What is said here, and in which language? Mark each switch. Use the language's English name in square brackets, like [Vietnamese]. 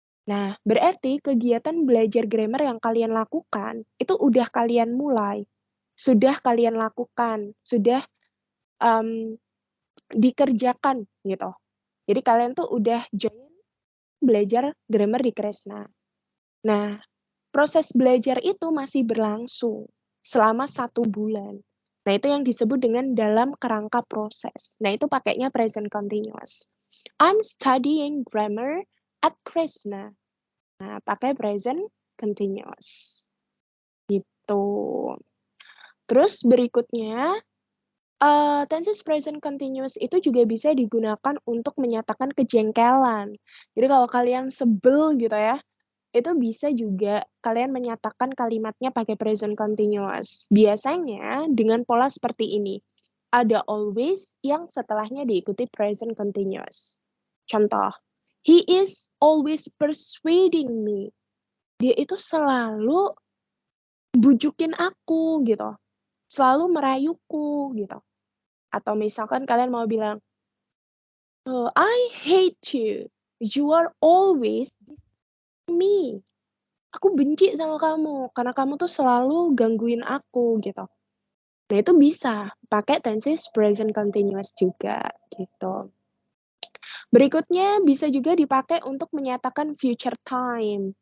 [Indonesian] Nah, berarti kegiatan belajar grammar yang kalian lakukan, itu udah kalian mulai, sudah kalian lakukan, sudah, mmm, dikerjakan gitu. Jadi kalian tuh udah join belajar grammar di Kresna. Nah, proses belajar itu masih berlangsung selama 1 bulan. Nah, itu yang disebut dengan dalam kerangka proses. Nah, itu pakainya present continuous. [English] I'm studying grammar at Kresna. [Indonesian] Nah, pakai [English] present continuous. [Indonesian] Gitu. Terus berikutnya, tenses present continuous itu juga bisa digunakan untuk menyatakan kejengkelan. Jadi kalau kalian sebel gitu ya, itu bisa juga kalian menyatakan kalimatnya pakai present continuous. Biasanya dengan pola seperti ini. Ada always yang setelahnya diikuti present continuous. Contoh, [English] he is always persuading me. [Indonesian] Dia itu selalu bujukin aku gitu, selalu merayuku gitu. Atau misalkan kalian mau bilang, [English] I hate you. You are always me. [Indonesian] Aku benci sama kamu karena kamu tuh selalu gangguin aku gitu. Nah, itu bisa pakai tenses present continuous juga gitu. Berikutnya bisa juga dipakai untuk menyatakan future time.